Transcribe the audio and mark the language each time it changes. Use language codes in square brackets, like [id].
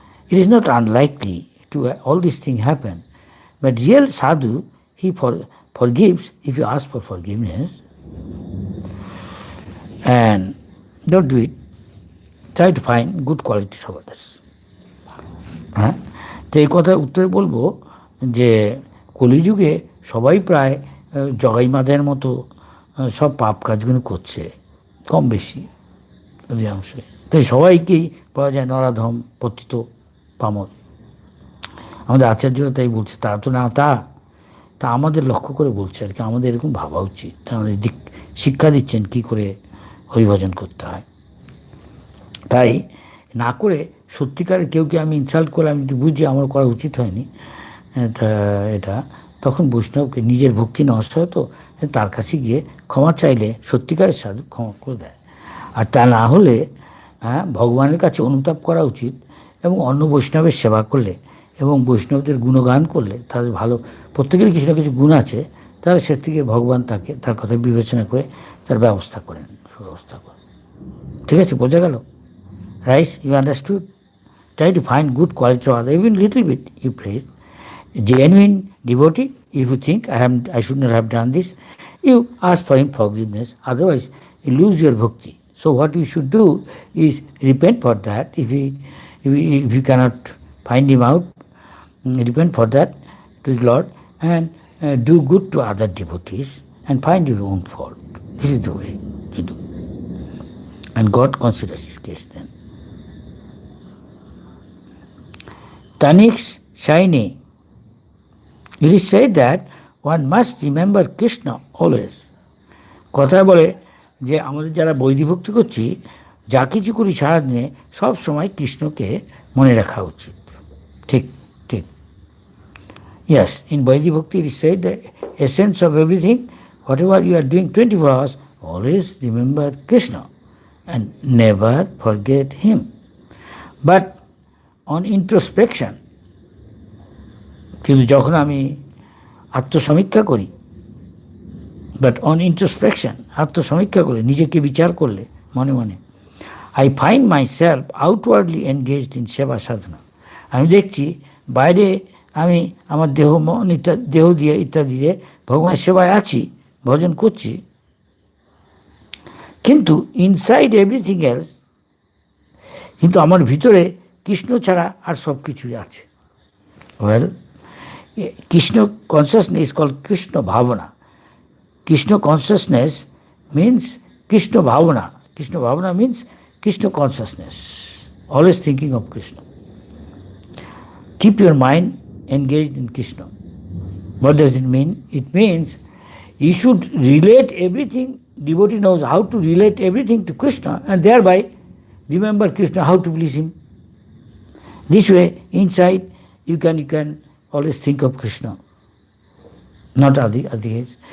[en] It is not unlikely to all these things happen. But real sadhu, he forgives if you ask for forgiveness. And don't do it. Try to find good qualities of others. [bn] হ্যাঁ, তো এই কথার উত্তরে বলবো যে কলিযুগে সবাই প্রায় জগাই মাদের মতো সব পাপ কাজগুলো করছে, কম বেশি অধিকাংশে। তাই সবাইকেই পাওয়া যায় নরাধম, পতিত, পামর। আমাদের আচার্যরা তাই বলছে, তা তো না, তা আমাদের লক্ষ্য করে বলছে আর কি, আমাদের এরকম ভাবা উচিত। আমাদের শিক্ষা দিচ্ছেন কি করে হরিভজন করতে হয়। তাই না করে সত্যিকারে কেউকে আমি ইনসাল্ট করে আমি বুঝি আমার করা উচিত হয়নি এটা, তখন বৈষ্ণবকে নিজের ভক্তি নষ্ট হয়, তো তার কাছে গিয়ে ক্ষমা চাইলে সত্যিকারের সাধু ক্ষমা করে দেয়। আর তা না হলে ভগবানের কাছে অনুতাপ করা উচিত, এবং অন্য বৈষ্ণবের সেবা করলে এবং বৈষ্ণবদের গুণগান করলে, তাদের ভালো, প্রত্যেকেরই কিছু না কিছু গুণ আছে, তাহলে সে থেকে ভগবান তাকে তার কথা বিবেচনা করে তার ব্যবস্থা করেন, সুব্যবস্থা করেন। ঠিক আছে, বোঝা গেল? [en] Right, you understood? Try to find good quality of others, even little bit you praise. Genuine devotee, if you think I should not have done this, you ask for him forgiveness. Otherwise, you lose your bhakti. So what you should do is repent for that. If you cannot find him out, repent for that to the Lord, and do good to other devotees and find your own fault. This is the way to do. And God considers his case then. Tanix Shaini, it is said that one must remember Krishna always. [bn] কথায় বলে যে আমাদের যারা বৈদিক ভক্তি করছি, যা কিছু করি সারাদিনে সব সময় কৃষ্ণকে মনে রাখা উচিত। ঠিক ঠিক। [en] Yes, in Vaidhi Bhakti it is said that essence of everything, whatever you are doing 24 hours, always remember Krishna and never forget him. But on introspection, [bn] কিন্তু যখন আমি আত্মসমীক্ষা করি, [en] but on introspection, [bn] আত্মসমীক্ষা করে নিজেকে বিচার করলে মনে মনে, [en] I find myself outwardly engaged in [bn] সেবা সাধনা। আমি দেখছি বাইরে আমি আমার দেহ, মন দেহ দিয়ে ইত্যাদি দিয়ে ভগবানের সেবায় আছি, ভজন করছি, কিন্তু [en] inside everything else, [bn] কিন্তু আমার ভিতরে কৃষ্ণ ছাড়া আর সব কিছুই আছে। [en] ওয়েল, Krishna consciousness is called Krishna bhavana. Krishna consciousness means Krishna bhavana. Krishna bhavana means Krishna consciousness, always thinking of Krishna. Keep your mind engaged in Krishna. What does it mean? It means you should relate everything. Devotee knows how to relate everything to Krishna, and thereby remember Krishna, how to please him. This way, inside, you can always think of Krishna, not otherwise.